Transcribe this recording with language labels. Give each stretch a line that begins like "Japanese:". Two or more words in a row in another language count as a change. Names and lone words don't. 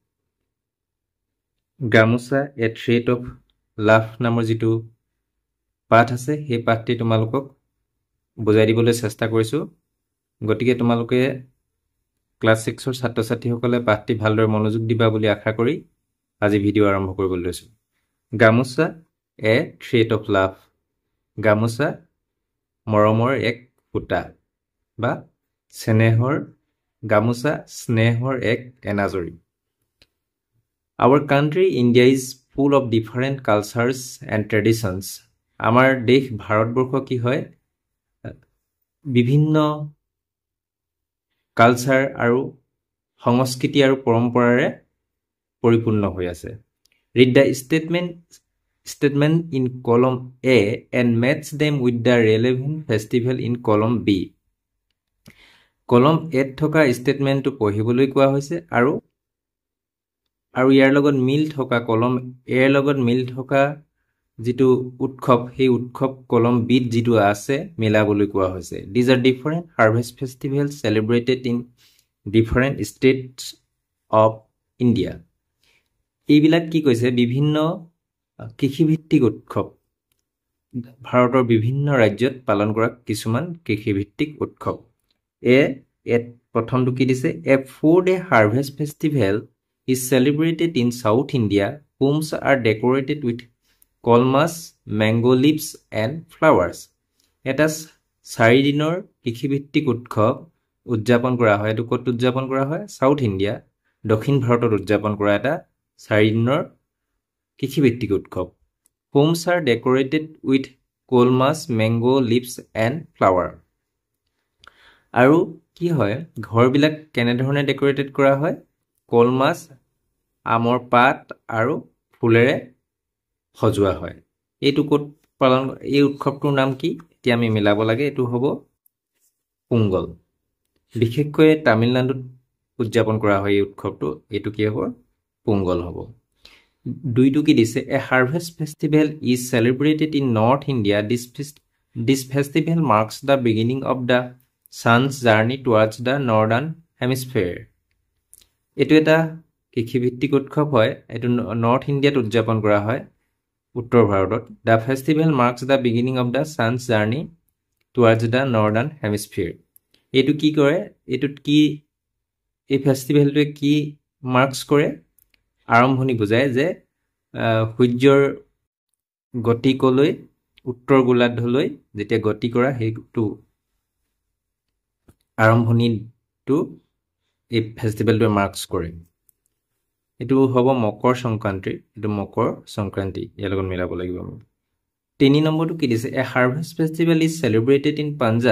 Assamese: গামোচা
English: A thread of love
Assamese: নামৰ যিটো পাঠ আছে সেই পাঠটি তোমালোকক বুজাই দিবলৈ চেষ্টা কৰিছো গতিকে তোমালোকে ক্লাছ 6 ৰ ছাত্ৰ ছাত্ৰীসকলে পাঠটি ভালদৰে মনোযোগ দিবা বুলি আশা কৰি আজি ভিডিও আৰম্ভ কৰিবলৈ লৈছো গামোচা
English: A thread of love.
Assamese: গামোচা মৰমৰ এক ফুটা বা স্নেহৰ গামোচা স্নেহৰ এক এনাজৰী
English: Our country India is full of different cultures and traditions.
Assamese: আমাৰ দেশ ভাৰতবৰ্ষ কি হয় বিভিন্ন কালচাৰ আৰু সংস্কৃতি আৰু পৰম্পৰাৰে পৰিপূৰ্ণ হৈ আছে
English: Read the statement in column A and match them with the relevant festival in column B. Column A
Assamese: থকা
English: statement to
Assamese: পঢ়িবলৈ কোৱা হৈছে আৰু ইয়াৰ লগত মিল থকা
English: column A
Assamese: ৰ লগত মিল থকা যিটো উৎসৱ সেই উৎসৱ
English: column B
Assamese: যিটো আছে মিলাবলৈ কোৱা হৈছে
English: These are different harvest festivals celebrated in different states of India.
Assamese: এইবিলাক কি কৈছে বিভিন্ন কৃষিভিত্তিক উৎসৱ ভাৰতৰ বিভিন্ন ৰাজ্যত পালন কৰা কিছুমান কৃষিভিত্তিক উৎসৱ প্ৰথমটো কি দিছে
English: A 4-day harvest festival is celebrated in South India. Homes are decorated with colmas, mango leaves and flowers.
Assamese: এটা 4 দিনৰ কৃষিভিত্তিক উৎসৱ উদযাপন কৰা হয় এটো ক'ত উদযাপন কৰা হয়
English: South India
Assamese: দক্ষিণ ভাৰতত উদযাপন কৰা এটা 4 দিনৰ কৃষিভিত্তিক উৎসৱ
English: Homes are decorated with colmas, mango leaves and flower.
Assamese: আৰু কি হয় ঘৰবিলাক কেনে ধৰণে ডেকোৰেটেড কৰা হয় কলমাছ আমৰ পাত আৰু ফুলেৰে সজোৱা হয় এইটো ক'ত পালন এই উৎসৱটোৰ নাম কি এতিয়া আমি মিলাব লাগে এটো হ'ব পোংগল বিশেষকৈ তামিলনাডুত উদযাপন কৰা হয় এই উৎসৱটো এটো কি হ'ব পোংগল হ'ব দুইটো কি দিছে
English: A harvest festival is celebrated in North India. This festival marks the beginning of the sun's journey towards the northern hemisphere.
Assamese: এটো এটা কৃষিভিত্তিক উৎসৱ হয় এটো
English: North Indiaত
Assamese: উদযাপন কৰা হয় উত্তৰ ভাৰতত
English: The festival marks the beginning of the sun's journey towards the northern hemisphere.
Assamese: এটো কি কৰে এটোত কি এই ফেষ্টিভেলটোৱে কি মাৰ্কস কৰে আৰম্ভণি বুজায় যে সূৰ্যৰ গতিকলৈ উত্তৰ গোলাৰ্ধলৈ যেতিয়া গতি কৰা হেতু আৰম্ভণিটো এই ফেষ্টিভেলটোৱে মাৰ্কস কৰে এটো হ'ব মকৰ সংক্ৰান্তি এটো মকৰ সংক্ৰান্তি ইয়াৰ লগত মিলাব লাগিব আমি 3 নম্বৰটো কি দিছে
English: A harvest festival is celebrated in Punjab.